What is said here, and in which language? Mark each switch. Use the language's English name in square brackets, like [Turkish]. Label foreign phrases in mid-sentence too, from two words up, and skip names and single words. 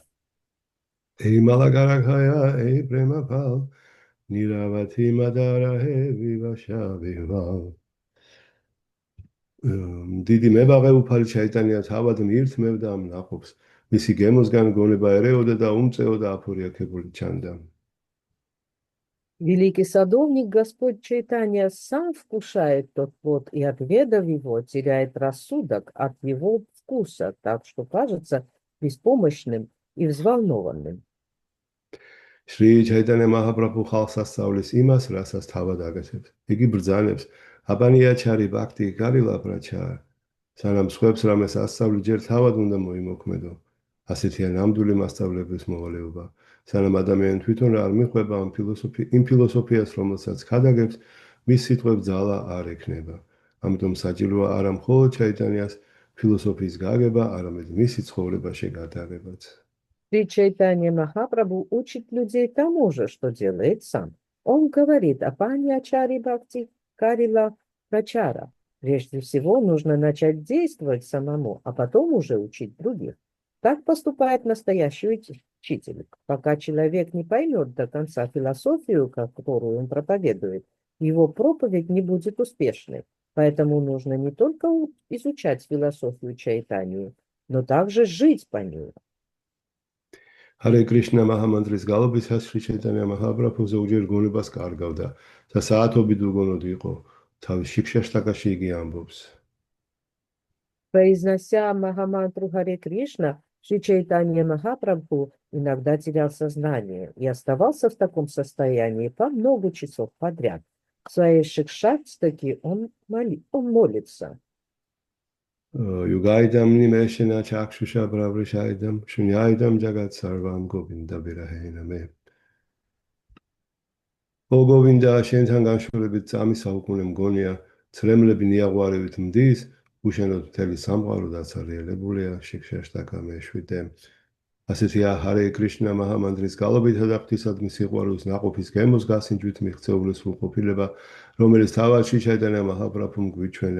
[Georgian] Эй Малагарахая, эй Премапал, Ниравати Мадарахе, Виваша Вивал. დიდი მებაღე უფალი ჩაიტანია თავად მიირთმევდა ამ ნაყოფს. მისი გემოსგან გონება ერეოდა და უმწეოდა აფორიაქებული ჩანდა. [Russian] Великий садовник Господь Чайтанья сам вкушает тот плод и, отведав его, теряет рассудок от его вкуса, так что кажется беспомощным и взволнованным. [Georgian] შრი ჩაიტანია მაჰაპრაბჰუ ხალხს ასწავლის იმას, რასაც თავად აკეთებს. იგი ბრძანებს: [Bangla] আপনি আচরি ভক্তি করিল প্রচার. [Georgian] სანამ სხვებს რამეს ასწავლი, ჯერ თავად უნდა მოიმოქმედო. ასეთია ნამდვილი მასწავლებლის მოვალეობა. სანამ ადამიანი თვითონ არ მიხვება იმ ფილოსოფიას, რომელსაც ქადაგებს, მის სიტყვებს ძალა არ ექნება. ამიტომ საჭიროა არა მხოლოდ ჩაიტანიას ფილოსოფიის გაგება, არამედ მისი ცხოვრებაში გადაღებაც. [Russian] Шри Чайтанья Махапрабху учит людей тому же, что делает сам. Он говорит о [Bangla] আপনি আচরি ভক্তি করিল প্রচার. [Russian] Прежде всего нужно начать действовать самому, а потом уже учить других. Так поступает настоящий учитель. Пока человек не поймет до конца философию, которую он проповедует, его проповедь не будет успешной. Поэтому нужно не только изучать философию Чайтаньи, но также жить по ней. [Georgian] ჰარე კრიშნა მაჰამანტრის გალობისას შრი ჩაიტანია მაჰაპრაბჰუ ზოგჯერ გონებას კარგავდა და საათობით უგონოდ იყო. თავის შიქშაშტაკაში იგი ამბობს. [Russian] Произнося Махамантру Харе Кришна, Шри Чайтанья Махапрабху иногда терял сознание и оставался в таком состоянии по много часов подряд. В своей шикшастаке он молится. [Sanskrit] युगायितं निमेषेण चक्षुषा प्रावृषायितम्, शून्यायितं जगत् सर्वं गोविन्द विरहेण मे. [English] O Govinda, [Georgian] შენთან განშორებით წამი საუკუნე მგონია, ცრემლები ნიაღვარებით მდის, უშენოდ მთელი სამყარო დაცარიელებულია, შიქშაშტაკა მეშვიდე. ასეთია ჰარე კრიშნა მაჰამანდრის გალობითა და ღვთისადმი სიყვარულის ნაყოფის გემოს გასინჯვით მიღწეული სრულყოფილება, რომელიც თავად შრი ჩაიტანია მაჰაპრაბჰუმ გვიჩვენა.